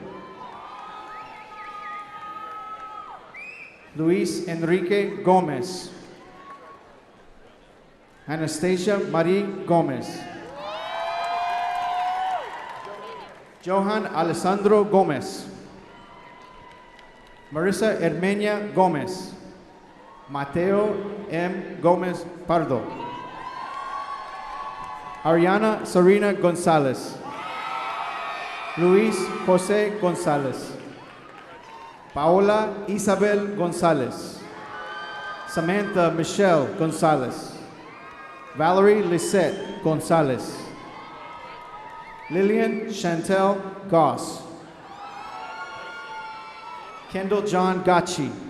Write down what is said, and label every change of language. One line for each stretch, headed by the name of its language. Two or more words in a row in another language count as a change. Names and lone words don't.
English: Luis Enrique Gomez. Anastasia Marie Gomez. Johan Alessandro Gomez. Marissa Hermenia Gomez. Mateo M. Gomez Pardo. Ariana Serena Gonzalez. Luis Jose Gonzalez. Paola Isabel Gonzalez. Samantha Michelle Gonzalez. Valerie Lisette Gonzalez. Lillian Chantel Goss. Kendall John Gacci.